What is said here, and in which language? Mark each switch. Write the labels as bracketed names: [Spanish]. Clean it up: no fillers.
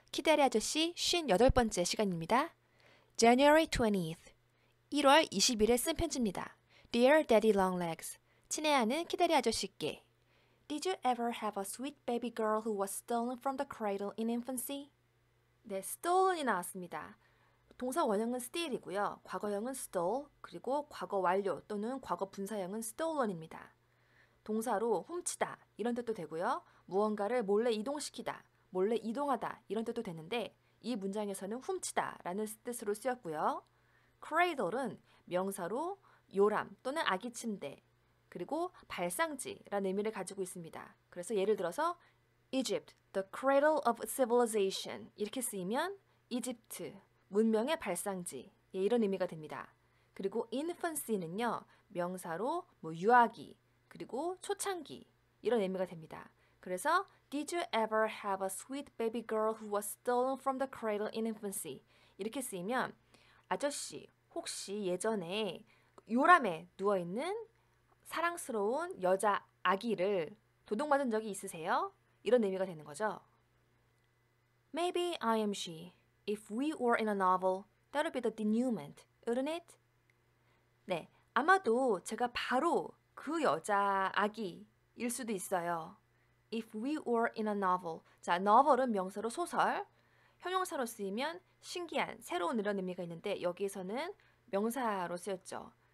[Korean] 키다리 아저씨 58번째 시간입니다. [English] January 20th [Korean] 1월 20일에 쓴 편지입니다. [English] Dear Daddy Longlegs [Korean] 친애하는 키다리 아저씨께 [English] Did you ever have a sweet baby girl who was stolen from the cradle in infancy? [Korean] 네, stolen이 나왔습니다. 동사 원형은 steal이고요. 과거형은 stole, 그리고 과거 완료 또는 과거 분사형은 stolen입니다. 동사로 훔치다 이런 뜻도 되고요. 무언가를 몰래 이동시키다, 몰래 이동하다 이런 뜻도 되는데 이 문장에서는 훔치다 라는 뜻으로 쓰였고요. cradle은 명사로 요람 또는 아기 침대 그리고 발상지라는 의미를 가지고 있습니다. 그래서 예를 들어서 [English] Egypt, the cradle of civilization [Korean] 이렇게 쓰이면 이집트, 문명의 발상지 이런 의미가 됩니다. 그리고 infancy는요 명사로 유아기 그리고 초창기 이런 의미가 됩니다. [English] 그래서 Did you ever have a sweet baby girl who was stolen from the cradle in infancy? [Korean] 이렇게 쓰이면 아저씨 혹시 예전에 요람에 누워있는 사랑스러운 여자 아기를 도둑맞은 적이 있으세요? 이런 의미가 되는 거죠. [English] Maybe I am she. If we were in a novel, that would be the denouement, wouldn't it? [Korean] 네, 아마도 제가 바로 그 여자 아기일 수도 있어요. [English] If we were in a novel. [Korean] 자, novel은 명사로 소설, 형용사로 쓰이면 신기한, 새로운 이런 의미가 있는데 여기에서는 명사로 쓰였죠.